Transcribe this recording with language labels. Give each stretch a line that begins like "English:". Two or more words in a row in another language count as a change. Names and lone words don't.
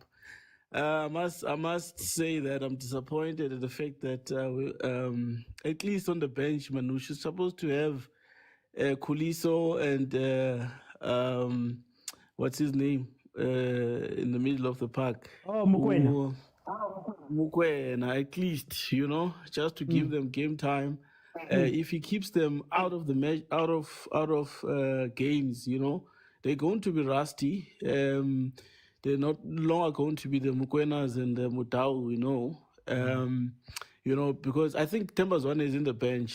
English: I must say that I'm disappointed at the fact that at least on the bench, Manouche is supposed to have Kuliso and what's his name in the middle of the park. Oh, Mokwena. Mokwena, at least, just to give them game time. If he keeps them out of the match, out of games, they're going to be rusty. They're not longer going to be the Mokwenas and the Motaung, because I think Tembazwane is in the bench.